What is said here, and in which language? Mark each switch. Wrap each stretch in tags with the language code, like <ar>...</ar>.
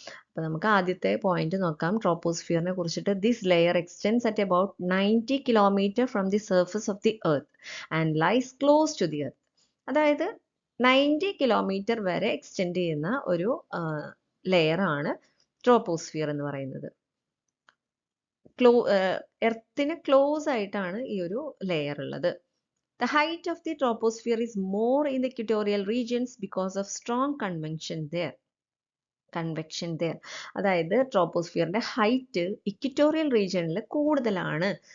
<ml>അപ്പോൾ നമുക്ക് ആദ്യത്തെ പോയിന്റ് നോക്കാം ട്രോപ്പോസ്ഫിയറിനെ കുറിച്ചിട്ട്.</ml> <en>This layer extends at about 90 kilometre from the surface of the earth and lies close to the earth.</en> <ml>അതായത് 90 kilometre വരെ എക്സ്റ്റെൻഡ് ചെയ്യുന്ന ഒരു ലെയർ ആണ് ട്രോപ്പോസ്ഫിയർ എന്ന് പറയുന്നത്. എർത്തിന് ക്ലോസ് ആയിട്ടാണ് ഈ ഒരു ലെയർ ഉള്ളത്.</ml> <en>The height of the troposphere is more in the equatorial regions because of strong convection there.</en> <ml>അതായത് ട്രോപ്പോസ്ഫിയറിന്റെ ഹൈറ്റ് ഇക്വറ്റോറിയൽ റീജിയനിൽ കൂടുതലാണ്.</ml>